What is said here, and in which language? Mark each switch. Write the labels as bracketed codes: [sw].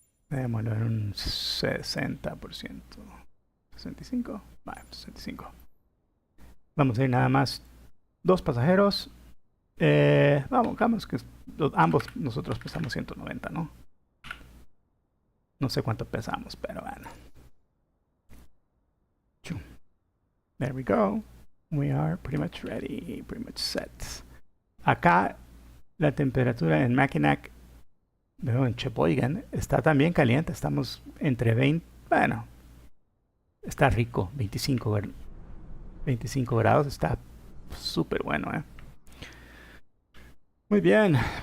[es] Démoslo en un 60%. 65. Vale, 65. Vamos a ir nada más 2 pasajeros. Vamos que ambos nosotros pesamos 190, ¿no? No sé cuánto pesamos, pero bueno. [en] There we go. We are pretty much ready, pretty much set. [es] Acá la temperatura en Mackinac, veo en Sheboygan, está también caliente. Estamos entre 20, bueno, está rico, 25 grados, está súper bueno, Muy bien.